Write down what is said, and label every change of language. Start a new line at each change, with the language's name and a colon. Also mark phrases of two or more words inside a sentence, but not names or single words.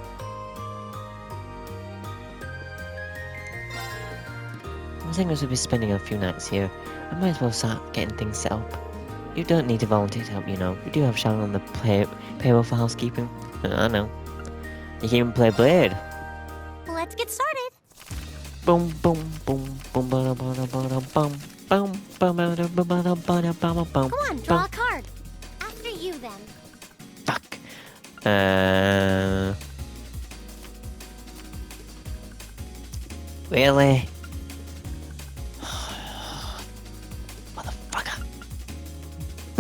English: I think I should be spending a few nights here. I might as well start getting things set up. You don't need to volunteer to help, you know. You do have Sharon on the payroll for housekeeping. I know. You can even play Blade. Let's get started. Boom, boom, boom, boom, ba ba ba ba bum, boom, ba ba ba ba ba ba bum. Come on, draw a card. After you, then. Fuck. Really? Motherfucker. Boom.